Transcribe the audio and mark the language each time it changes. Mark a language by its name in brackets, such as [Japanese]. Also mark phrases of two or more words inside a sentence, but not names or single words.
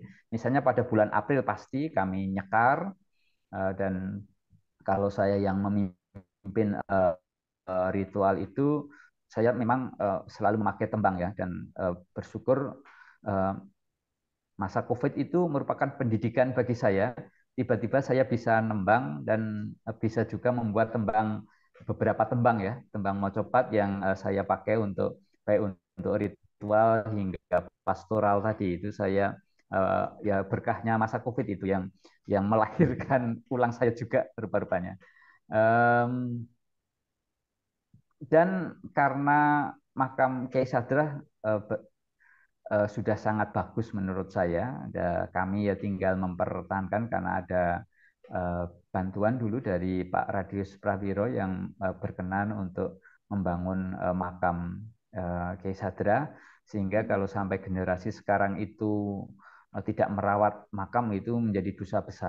[Indonesian] Misalnya pada bulan April pasti kami nyekar, dan kalau saya yang memimpin ritual itu, saya memang selalu memakai tembang ya, dan bersyukur masa COVID itu merupakan pendidikan bagi saya. Tiba-tiba saya bisa nembang dan bisa juga membuat tembang, beberapa tembang ya, tembang mocopat yang saya pakai untuk baik untuk ritual hingga pastoral tadi. Itu saya ya berkahnya masa COVID itu yang melahirkan ulang saya juga rupa-rupanya. Dan karena makam Kiai Sadrah sudah sangat bagus menurut saya, kami ya tinggal mempertahankan karena ada bantuan dulu dari Pak Radius Prawiro yang berkenan untuk membangun makam Kiai Sadrah, sehingga kalau sampai generasi sekarang itu tidak merawat makam itu menjadi dosa besar.